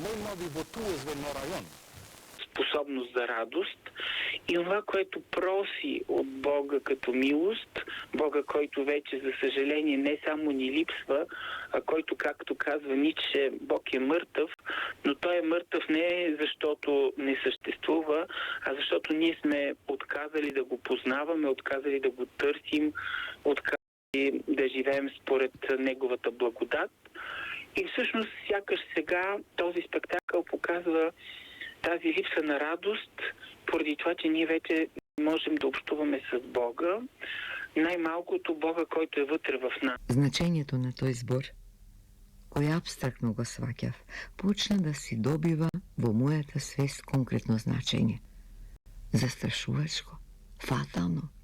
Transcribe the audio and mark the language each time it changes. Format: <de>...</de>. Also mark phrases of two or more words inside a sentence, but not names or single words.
<bg>способност за радост и това, което проси от Бога като милост, Бога, който вече, за съжаление, не само ни липсва, а който, както казва Ницше, Бог е мъртъв, но той е мъртъв не защото не съществува, а защото ние сме отказали да го познаваме, отказали да го търсим, отказали да живеем според неговата благодат. И всъщност сякаш сега този спектакъл показва тази липса на радост, поради това, че ние вече не можем да общуваме с Бога, най-малкото Бога, който е вътре в нас.</bg> <mk>Значењето на тој збор, кој абстрактно го сваќав, почна да си добива во мојата свест конкретно значење. Застрашувачко, фатално.</mk>